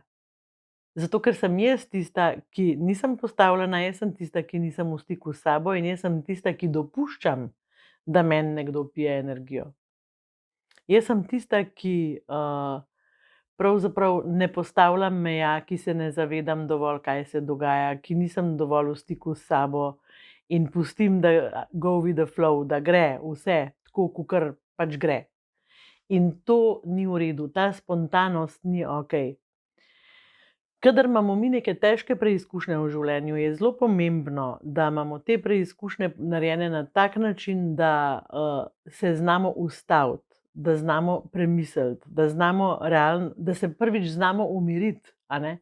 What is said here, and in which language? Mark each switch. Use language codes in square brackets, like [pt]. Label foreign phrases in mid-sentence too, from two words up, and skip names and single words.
[sl] Zato ker sem jaz tista, ki nisem postavljena, jaz sem tista, ki nisem v stiku s sabo, in jaz sem tista, ki dopuščam, da meni nekdo pije energijo. Jaz sem tista, ki pravzaprav ne postavljam meja, ki se ne zavedam dovolj, kaj se dogaja, ki nisem dovolj v stiku s sabo in pustim, da [en] go with the flow, [sl] da gre vse tako, kakor pač gre. In to ni v redu, ta spontanost ni okej. Kadar imamo mi neke težke preizkušnje v življenju, je zelo pomembno, da imamo te preizkušnje narejene na tak način, da se znamo ustaviti, da znamo premisliti, da se prvič znamo umiriti, a ne.